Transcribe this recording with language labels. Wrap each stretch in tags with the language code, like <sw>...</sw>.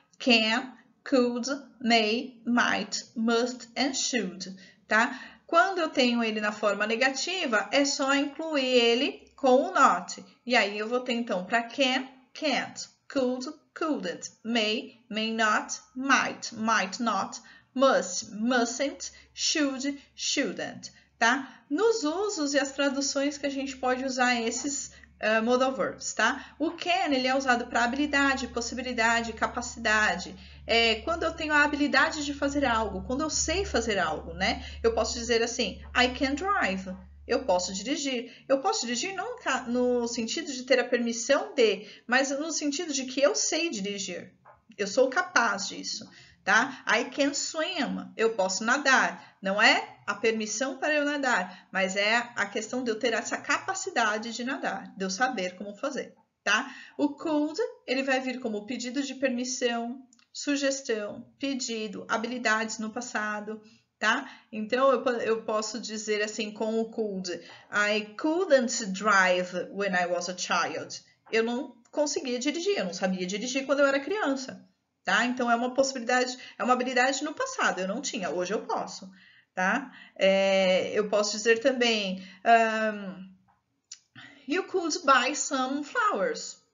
<en>Can, could, may, might, must and should, tá?</en> <pt>Quando eu tenho ele na forma negativa, é só incluir ele com o not. E aí eu vou ter, então, para can, can't, could, couldn't, may, may not, might not, must, mustn't, should, shouldn't, tá? Nos usos e as traduções que a gente pode usar esses</pt> <en>modal verbs, tá?</en> <pt>O can, ele é usado para habilidade, possibilidade, capacidade. Quando eu tenho a habilidade de fazer algo, quando eu sei fazer algo, né? Eu posso dizer assim,</pt> <en>I can drive.</en> <pt>Eu posso dirigir. Eu posso dirigir não no sentido de ter a permissão de, mas no sentido de que eu sei dirigir. Eu sou capaz disso, tá?</pt> <en>I can swim.</en> <pt>Eu posso nadar. Não é a permissão para eu nadar, mas é a questão de eu ter essa capacidade de nadar, de eu saber como fazer, tá? O could, ele vai vir como pedido de permissão, sugestão, pedido, habilidades no passado, tá? Então, eu posso dizer assim com o could,</pt> <en>I couldn't drive when I was a child.</en> <pt>Eu não conseguia dirigir, eu não sabia dirigir quando eu era criança, tá? Então, é uma possibilidade, é uma habilidade no passado, eu não tinha, hoje eu posso. Tá? Eu posso dizer também,</pt> <en>you could buy some flowers.</en>